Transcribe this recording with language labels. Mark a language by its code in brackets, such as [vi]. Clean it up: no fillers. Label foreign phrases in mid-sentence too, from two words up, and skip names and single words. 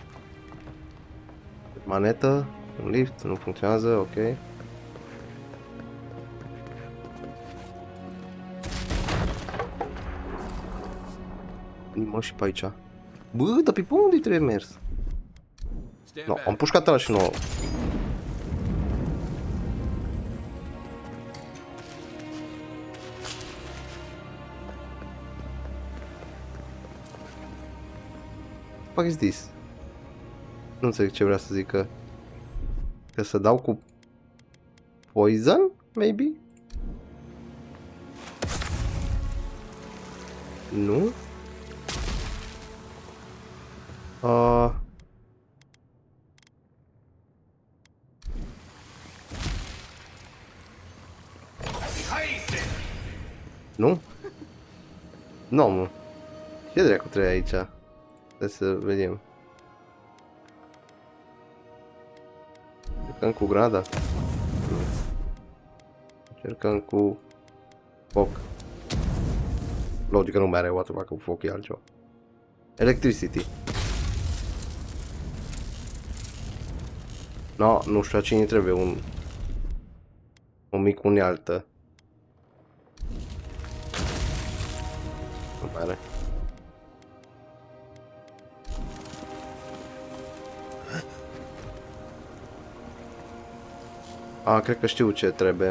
[ro] Manetă, un lift, nu funcționează, ok. Mă, și pe aici. Bă, dar pe unde trebuie mers? No, am pușcat ăla și nouă. [en] What is this? [ro] Nu înțeleg ce vrea să zică. Că să dau cu [en] poison, maybe? [ro] Nu? Nu? Nu, mă. Ce dracu trebuie aici? Hai să vedem. Încercăm cu grada? Nu. Încercăm cu foc. Logică nu mai are [en] what the fuck, [ro] cu foc e altceva. Electricity. No, nu știu la cine trebuie o mică unealtă. Nu mai are. Cred că știu ce trebuie.